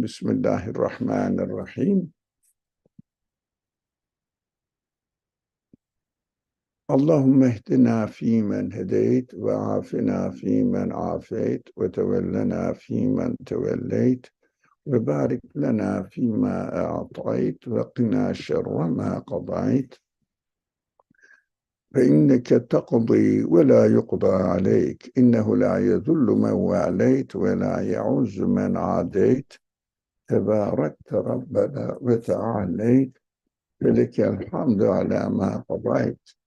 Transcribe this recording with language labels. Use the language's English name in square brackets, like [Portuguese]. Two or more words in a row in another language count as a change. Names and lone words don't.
[Arabic] بسم الله الرحمن الرحيم. اللهم اهدنا فيمن هديت وعافنا فيمن عافيت وتولنا فيمن توليت وبارك لنا فيما أعطيت وقنا شر ما قضيت. فإنك تقضي ولا يقضى عليك إنه لا يذل من واليت ولا يعز من عاديت تباركت ربنا وتعاليت فلك الحمد على ما قضيت